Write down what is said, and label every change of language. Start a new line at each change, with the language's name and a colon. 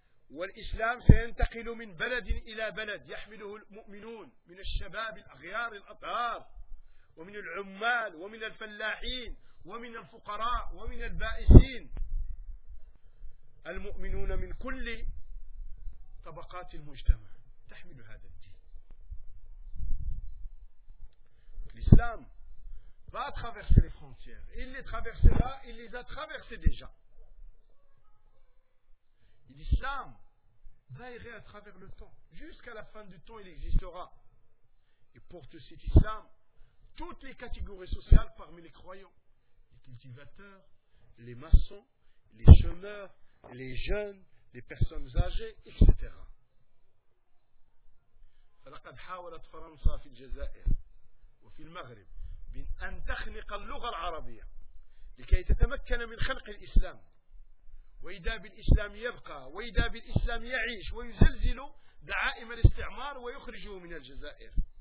Arabic: والإسلام سينتقل من بلد إلى بلد يحمله المؤمنون من الشباب الأغيار الأطهار ومن العمال ومن الفلاحين ومن الفقراء ومن البائسين المؤمنون من كل طبقات المجتمع تحمل هذا الدين الإسلام
French: va traverser les frontières. Il les traversera, il les a traversées déjà. L'islam va errer à travers le temps. Jusqu'à la fin du temps, il existera. Et porte cet islam, toutes les catégories sociales parmi les croyants, les cultivateurs, les maçons, les chômeurs, les jeunes, les personnes âgées, etc.
Arabic: فَلَقَدْ حَاوَلَتْ فَرَنْسَا فِي الْجَزَائِرِ وَفِي الْمَغْرِبِ من أن تخلق اللغة العربية لكي تتمكن من خلق الإسلام وإذا بالإسلام يبقى وإذا بالإسلام يعيش ويزلزل دعائم الاستعمار ويخرجه من الجزائر